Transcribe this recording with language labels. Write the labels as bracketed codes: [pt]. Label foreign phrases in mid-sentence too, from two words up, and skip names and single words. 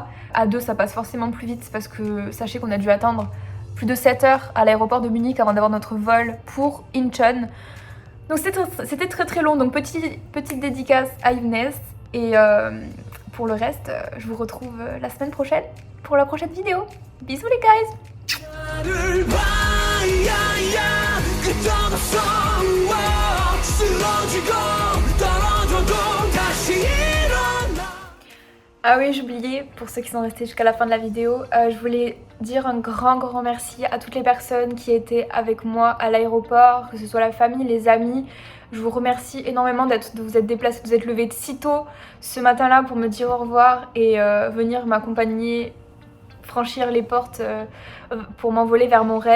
[fr] À deux ça passe forcément plus vite parce que sachez qu'on a dû attendre plus de 7 heures à l'aéroport de Munich avant d'avoir notre vol pour Incheon. Donc c'était très long, donc petite dédicace à Younes. Et pour le reste, je vous retrouve la semaine prochaine pour la prochaine vidéo. Bisous les guys. [ko] 나를 봐야야 끝없어 쓰러지고 떨어져도 다시 일어나. [fr] Ah oui, j'oubliais, pour ceux qui sont restés jusqu'à la fin de la vidéo, je voulais dire un grand merci à toutes les personnes qui étaient avec moi à l'aéroport, que ce soit la famille, les amis. Je vous remercie énormément de vous être déplacés, de vous être levés si tôt ce matin-là pour me dire au revoir et venir m'accompagner, franchir les portes pour m'envoler vers mon rêve.